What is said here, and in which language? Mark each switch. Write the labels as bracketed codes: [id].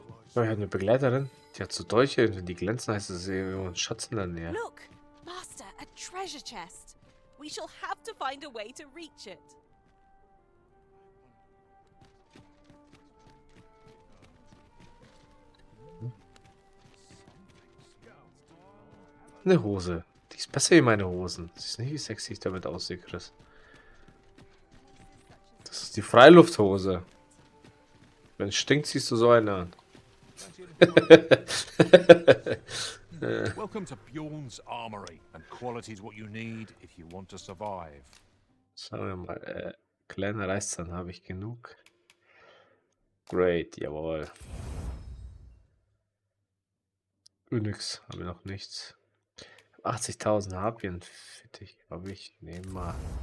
[de] Ich habe eine Begleiterin, die hat so Dolche, wenn die glänzen, heißt es irgendwo ein Schatz in der Nähe. [en] Look, Master, a treasure chest. We shall have to find a way to reach it. [de] Eine Hose. Die ist ist besser wie meine Hosen. Das ist nicht, wie sexy ich damit aussehe, Chris. Das ist die Freilufthose. Wenn es stinkt, ziehst du so eine an. [en] Welcome to Bjorn's Armory, and quality is what you need if you want to survive. [de] Schauen wir mal. Kleine Reißzahn habe ich genug. [en] Great, [de] jawohl. Enix haben wir noch nichts. 80.000 Harpien. Fittich, glaube ich. Nehmen wir.